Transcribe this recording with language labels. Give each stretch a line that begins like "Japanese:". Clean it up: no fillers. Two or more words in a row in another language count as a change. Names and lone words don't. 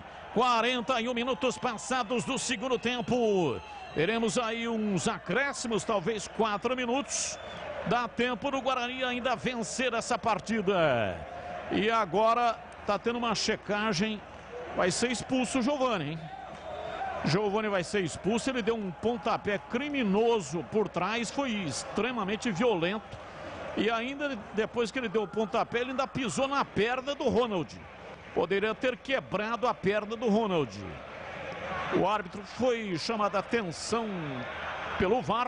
Portuguese: 41 minutos passados do segundo tempo. Teremos aí uns acréscimos, talvez 4 minutos. Dá tempo do Guarani ainda vencer essa partida. E agora está tendo uma checagem, vai ser expulso o Giovani, hein? Giovani vai ser expulso, ele deu um pontapé criminoso por trás, foi extremamente violento. E ainda depois que ele deu o pontapé, ele ainda pisou na perna do Ronald. Poderia ter quebrado a perna do Ronald. O árbitro foi chamado a atenção pelo VAR.